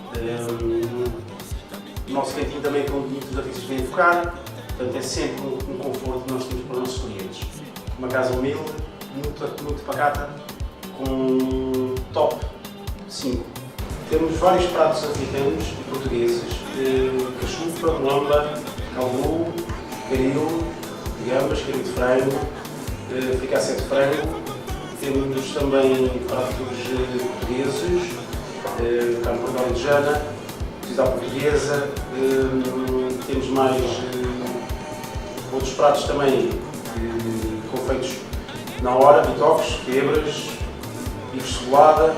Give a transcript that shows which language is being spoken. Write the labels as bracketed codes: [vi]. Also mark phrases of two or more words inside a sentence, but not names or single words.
[pt] O nosso cantinho também com muitos artistas bem focar, portanto é sempre um conforto que nós temos para os nossos clientes. Uma casa humilde, muito pacata, com top 5. Temos vários pratos africanos e portugueses, cachupa, lomba, caldu, caril, gambas, caril de frango, fricassé de frango. Temos também pratos portugueses, carne portuguesa, cozida à portuguesa. Temos mais outros pratos também confeitos na hora, bitoques, quebras, bife de cebolada.